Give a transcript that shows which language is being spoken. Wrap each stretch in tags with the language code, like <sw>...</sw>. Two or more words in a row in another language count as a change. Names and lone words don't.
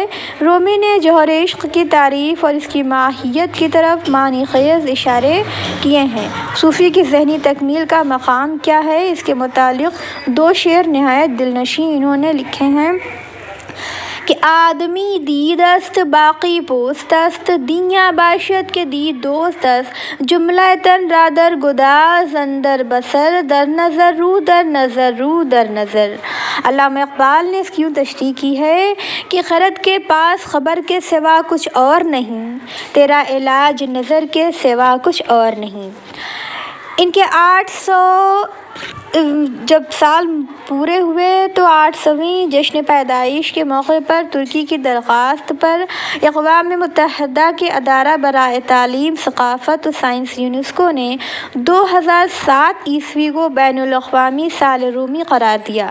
<ur>رومی نے جوہر عشق کی تعریف اور اس کی ماہیت کی طرف معنی خیز اشارے کیے ہیں۔ صوفی کی ذہنی تکمیل کا مقام کیا ہے، اس کے متعلق 2 شعر نہایت دلنشیں انہوں نے لکھے ہیں کہ</ur> <fa>آدمی دید است باقی پوست است، دیاں باشد کے دید دوست است، جملہ تن را در گداز اندر بصر، در نظر رو در نظر رو در نظر۔</fa> <ur>علامہ اقبال نے اس کی یوں تشریح کی ہے کہ خرد کے پاس خبر کے سوا کچھ اور نہیں، تیرا علاج نظر کے سوا کچھ اور نہیں۔ ان کے 800 جب سال پورے ہوئے تو 800ویں جشن پیدائش کے موقع پر ترکی کی درخواست پر اقوام متحدہ کے ادارہ برائے تعلیم، ثقافت و سائنس یونیسکو نے 2007 عیسوی کو بین الاقوامی سال رومی قرار دیا۔</ur>